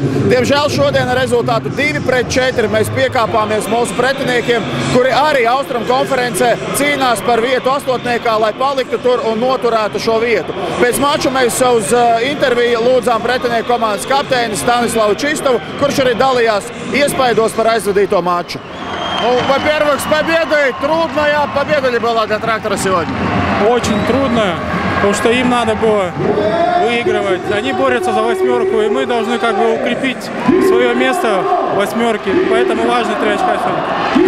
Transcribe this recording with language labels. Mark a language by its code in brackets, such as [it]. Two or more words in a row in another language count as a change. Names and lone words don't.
[lv] Diemžēl šodien ar rezultātu 2-4 mēs piekāpāmies mūsu pretiniekiem, kuri arī Austrum konferencē cīnās par vietu astotniekā, lai paliktu tur un noturētu šo vietu. Pēc maču mēs uz interviju lūdzām pretinieku komandas kapteini Stanislavu Čistovu, kurš arī dalījās iespaidos par aizvadīto матчу. [ru] Ну, во-первых, с победой. Трудная победа ли была для Трактора сегодня? Очень трудная, потому что им надо было выигрывать. Они борются за восьмерку, и мы должны как бы укрепить свое место в восьмерке. Поэтому важно 3 очка сегодня.